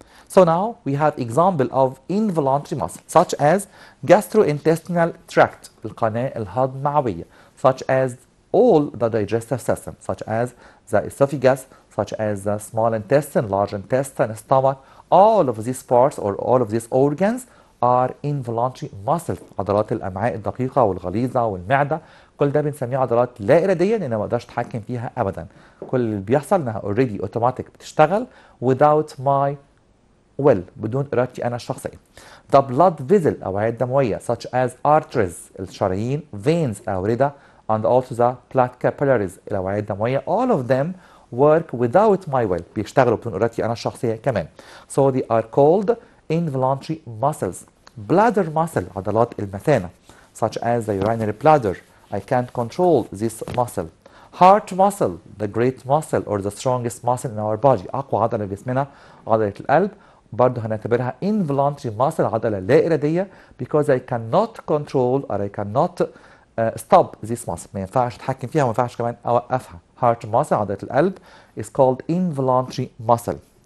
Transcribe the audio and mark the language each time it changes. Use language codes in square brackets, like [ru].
[en] So now we have example of involuntary muscles such as gastrointestinal tract [ar] القناة الهضمعوية [en] such as all the digestive system such as the esophagus such as the small intestine, large intestine, stomach. All of these parts or all of these organs are involuntary muscles. [ar] عضلات الأمعاء الدقيقة والغليظة والمعدة كل ده بنسميه عضلات لا إرادية لأن ما اقدرش أتحكم فيها أبدا. كل اللي بيحصل إنها already automatic بتشتغل [en] without my will [ar] بدون إرادتي أنا الشخصية. [en] The blood vessel [ar] الأوعية الدموية [en] such as arteries [ar] الشرايين [en] veins [ar] الأوردة [en] and also the blood capillaries الأوعية الدموية all of them work without my will [ar] بيشتغلوا بدون إرادتي أنا الشخصية [en] كمان. So they are called involuntary muscles. Bladder muscle [ar] عضلات المثانة [en] such as the urinary bladder I can't control this muscle. Heart muscle the great muscle or the strongest muscle in our body [ar] أقوى عضلة في جسمنا عضلة القلب برضه هنعتبرها [en] involuntary muscle [ar] عضلة لا إرادية [en] because I cannot control or I cannot stop this muscle. [ar] ما ينفعش أتحكم فيها وما ينفعش كمان أوقفها. [en] Heart muscle [ar] عضلة القلب [en] is called involuntary muscle.